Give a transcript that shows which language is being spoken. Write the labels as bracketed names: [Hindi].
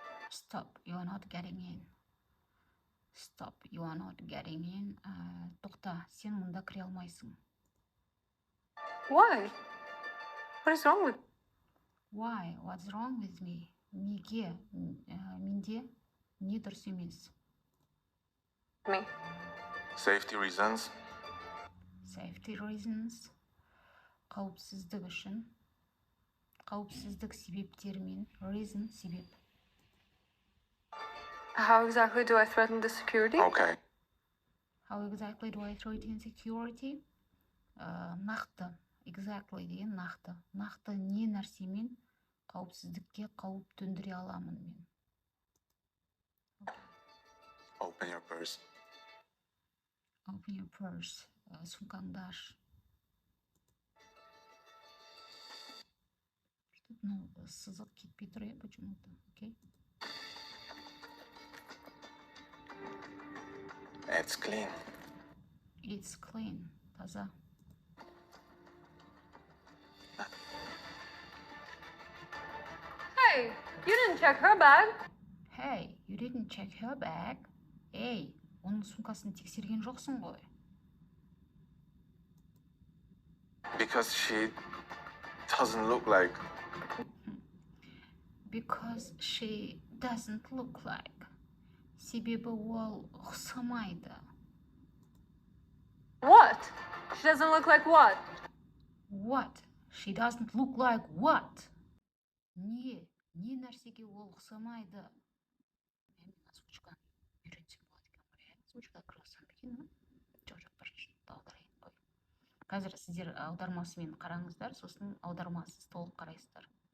[English] Stop, you are not getting in. Stop, you are not getting in. [Kazakh] Тоқта, сен мұнда кіре алмайсың. [English] Why? What is wrong with... Why? What's wrong with me? [Kazakh] Неге? Менде не дұрыс емес? [English] me? Safety reasons. Safety reasons. [Kazakh] Қауіпсіздік үшін. Қауіпсіздік себептерімен. Reason, себеп. [English] How exactly do I threaten the security? Okay. How exactly do I threaten security? [Kazakh] Нақты. Exactly деген нақты. Нақты не нәрсемен қауіпсіздікке қауіп төндіре аламын мен. [English] Open your purse. Open your purse. [Kazakh] Сумкаңды аш. Ну, сызық кетпей тұр, [Russian] почему-то. Окей? [English] It's clean. It's clean. [Kazakh] Таза. [English] Hey, you didn't check her bag. Hey, you didn't check her bag. [Kazakh] Эй, оның сумкасын тексерген жоқсың ғой. [English] Because she doesn't look like... Because she doesn't look like. [Kazakh] Себебі ол ұқсамайды. [English] What? She doesn't look like what? What? She doesn't look like what? [Kazakh] Не нәрсеге ол ұқсамайды? Мен озвучканы үйретсем болады екен ғой. Озвучка красам екен, ма? Жоқ, бірінші аударайын ғой. Қазір сіздер аудармасымен қараңыздар, сосын аудармасыз толық қарайсыздар.